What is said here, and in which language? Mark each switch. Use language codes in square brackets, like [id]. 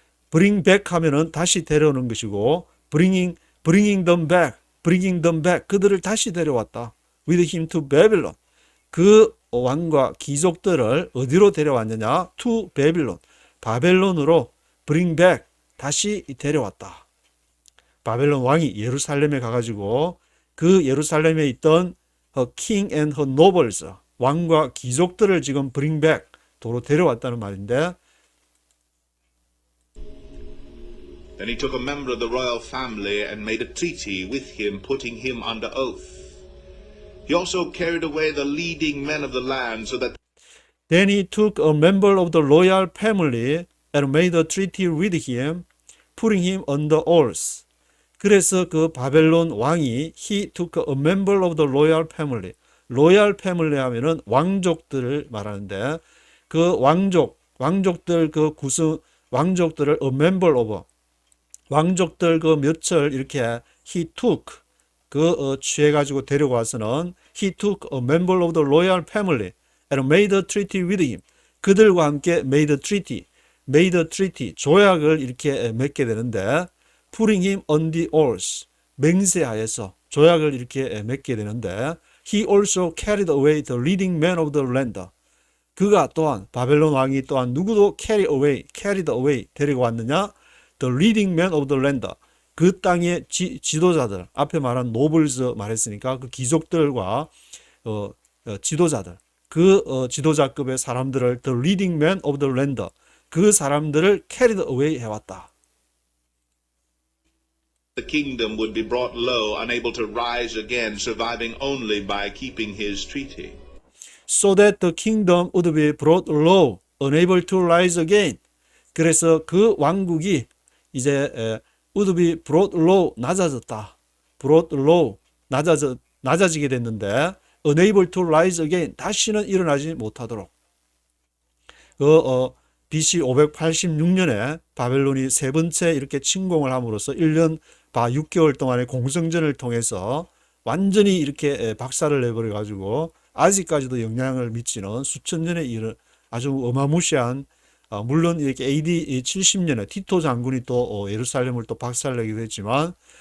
[en] bring back [ko] 하면은 다시 데려오는 것이고, [en] bringing them back, [ko] 그들을 다시 데려왔다. [en] with him to Babylon, [ko] 그 왕과 귀족들을 어디로 데려왔느냐? [en] to Babylon, [ko] 바벨론으로 [en] bring back, [ko] 다시 데려왔다. 바벨론 왕이 예루살렘에 가가지고 그 예루살렘에 있던 [en] her king and her nobles, [ko] 왕과 귀족들을 지금 [en] bring back, [ko] 도로 데려왔다는 말인데, [en] Then he took a member of the royal family and made a treaty with him, putting him under oath. He also carried away the leading men of the land, so that Then he took a member of the royal family and made a treaty with him, putting him under oath. [ko] 그래서 그 바벨론 왕이 [en] he took a member of the royal family. [ko] 로얄 패밀리 하면은 왕족들을 말하는데, 그 왕족들 그 구성, 왕족들을 [en] a member of, [ko] 왕족들 그 몇을 이렇게 [en] he took, [ko] 취해가지고 데리고 와서는 [en] he took a member of the royal family and made a treaty with him. [ko] 그들과 함께 [en] made a treaty, made a treaty, [ko] 조약을 이렇게 맺게 되는데, [en] putting him on the oath, [ko] 맹세하여서 조약을 이렇게 맺게 되는데, [en] he also carried away the leading man of the land. [ko] 그가 또한 바벨론 왕이 또한 누구도 [en] carried away [ko] 데리고 왔느냐? [en] The leading man of the land. [ko] 그 땅의 지도자들, 앞에 말한 노블스 말했으니까 그 귀족들과 지도자들, 그 지도자급의 사람들을 [en] the leading man of the land, [ko] 그 사람들을 [en] carried away [ko] 해왔다. [en] The kingdom would be brought low, unable to rise again, surviving only by keeping his treaty. So that the kingdom would be brought low, unable to rise again. [ko] 그래서 그 왕국이 이제 [en] would be brought low, [ko] 낮아졌다. [en] brought low, [ko] 낮아지게 됐는데 [en] unable to rise again, [ko] 다시는 일어나지 못하도록. BC 586년에 바벨론이 세 번째 이렇게 침공을 함으로써 1년 바 6개월 동안의 공성전을 통해서 완전히 이렇게 박살을 내버려 가지고 아직까지도 영향을 미치는 수천 년에 이르는 아주 어마무시한, 물론 이렇게 AD 70년에 티토 장군이 또 예루살렘을 또 박살내기도 했지만